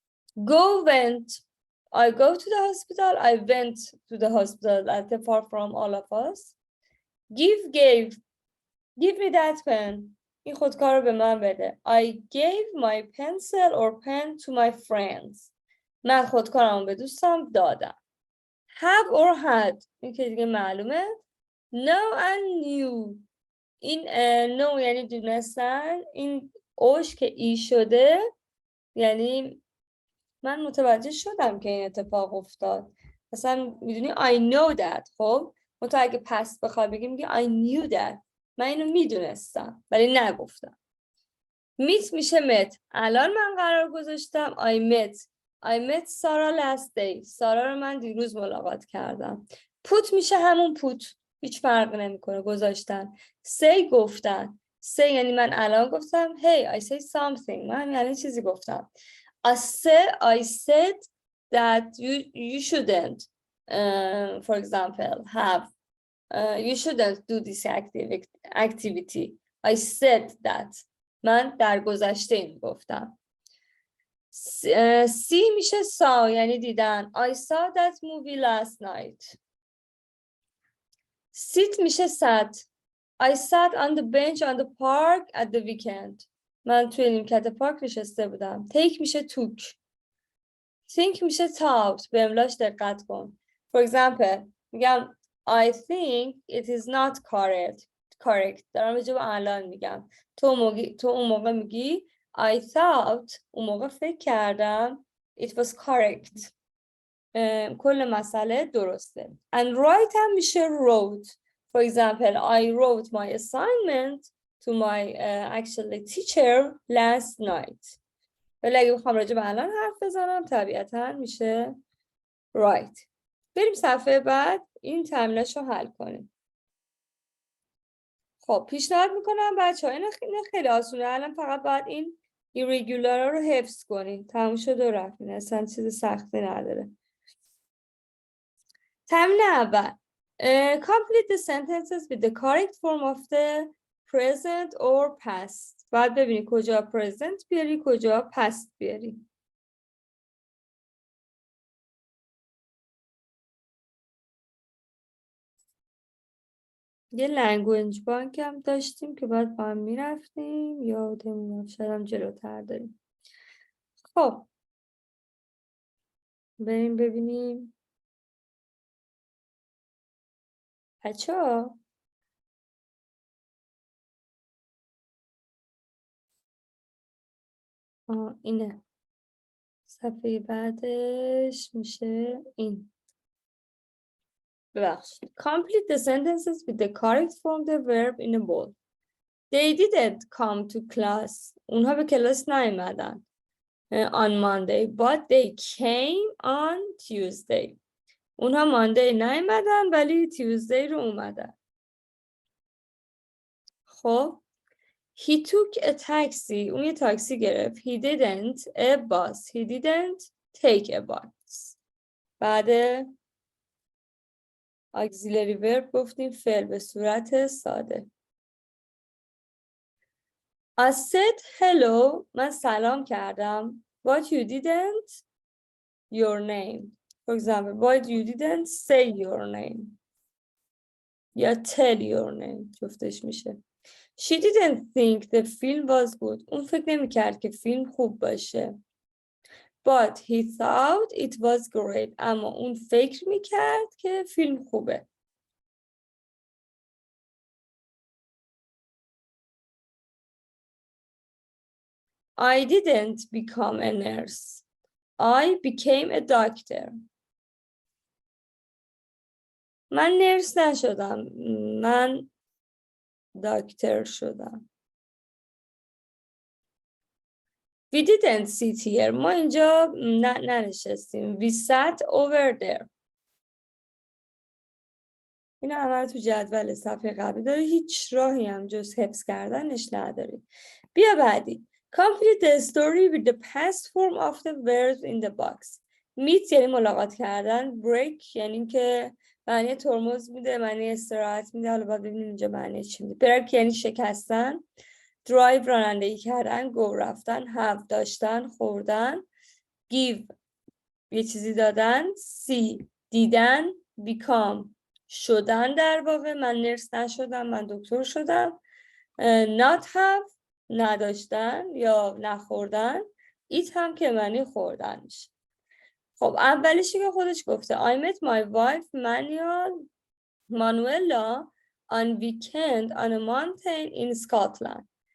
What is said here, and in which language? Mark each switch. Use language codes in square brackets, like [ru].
[en] go went I go to the hospital I went to the hospital that's far from all of us. gave me that pen [fa] این خودکار رو به من بده. [en] I gave my pencil or pen to my friends [fa] من خودکارم به دوستم دادم. [en] have or had [fa] این که دیگه معلومه. [en] know and knew [fa] این know یعنی دونستن، این اوش که ای شده یعنی من متوجه شدم که این اتفاق افتاد. مثلا میدونی [en] I know that [fa] خب تو اگه پس بخوای بگی میگی [en] I knew that [fa] من اینو میدونستم ولی نگفتم. meet میشه met الان من قرار گذاشتم [en] I met [fa] سارا [en] last day [fa] سارا رو من دیروز ملاقات کردم. put میشه همون put هیچ فرق نمیکنه گذاشتن. say گفتن say یعنی من الان گفتم [en] hey I say something [fa] من الان چیزی گفتم. [en] I said that you shouldn't for example have you shouldn't do this activity. I said that [fa] من در گذشته این گفتم. [en] see میشه saw یعنی دیدن I saw that movie last night. sit میشه sat I sat on the bench on the park at the weekend [fa] من توی نیمکت پارک نشسته بودم. [en] take میشه took. [fa] think میشه thought به املاش دقت کن. [en] for example میگم I think it is not correct [fa] دارم به جواب الان میگم. تو اون موقع میگی [en] I thought [fa] اون موقع فکر کردم [en] it was correct [fa] کل مسئله درسته. [en] and write هم میشه wrote. for example I wrote my assignment to my actually teacher last night [fa] ولی اگه بخوام راجع به الان حرف بزنم طبیعتاً میشه [en] write. [fa] بریم صفحه بعد این تمرینش رو حل کنیم. خب پیشنهاد میکنم بچه‌ها این خیلی آسونه الان فقط باید این irregular رو حفظ کنین تموم شد و رفت این اصلا چیز سختی نداره. تمرین اول [en] complete the sentences with the correct form of the present or past. [fa] باید ببینی کجا present بیاری کجا past بیاری. یه لنگویج بانک هم داشتیم که باید با هم میرفتیم یادمون شاید هم جلوتر داریم. خب بریم ببینیم بچه‌ها اینه صفحه بعدش میشه این. ببخشید. [en] Complete the sentences with the correct form of the verb in a bold. They didn't come to class. [fa] اونها به کلاس نیومدن [en] on Monday but they came on Tuesday. [fa] اونها ماندی نیومدن ولی Tuesday رو اومدن. [en] خب He took a taxi. [fa] اون یه تاکسی گرفت. [en] He didn't a bus. He didn't take a bus. [fa] بعد auxiliary verb گفتیم فعل به صورت ساده. [en] I said hello. [fa] من سلام کردم. [en] But you didn't your name. For example, but you didn't say your name. یا tell your name. [fa] جفتش میشه. [en] She didn't think the film was good. [fa] اون فکر نمی کرد که فیلم خوب باشه. [en] but he thought it was great. [fa] اما اون فکر میکرد که فیلم خوبه. [en] I didn't become a nurse. I became a doctor. [fa] من نرس نشدم. من دکتر شدم. [en] We didn't sit here. [fa] ما اینجا ننشستیم. [en] We sat over there. [fa] این همه تو جدول صفحه قبلی داره. هیچ راهی هم جز حفظ کردنش نداری. بیا بعدی. [en] Complete the story with the past form of the verbs in the box. [fa] meet یعنی ملاقات کردن. break یعنی که معنی ترمز میده، معنی استراحت میده. حالا باید ببینیم اینجا معنی چی میده. break یعنی شکستن. drive رانندگی کردن. go رفتن. have داشتن، خوردن. give یه چیزی دادن. see دیدن. become شدن. در واقع من نرس نشدم، من دکتر شدم. not have نداشتن یا نخوردن. eat هم که معنی خوردن میشه. خب اولیشی که خودش گفته [en] I met my wife Manuela on weekend on a mountain in Scotland.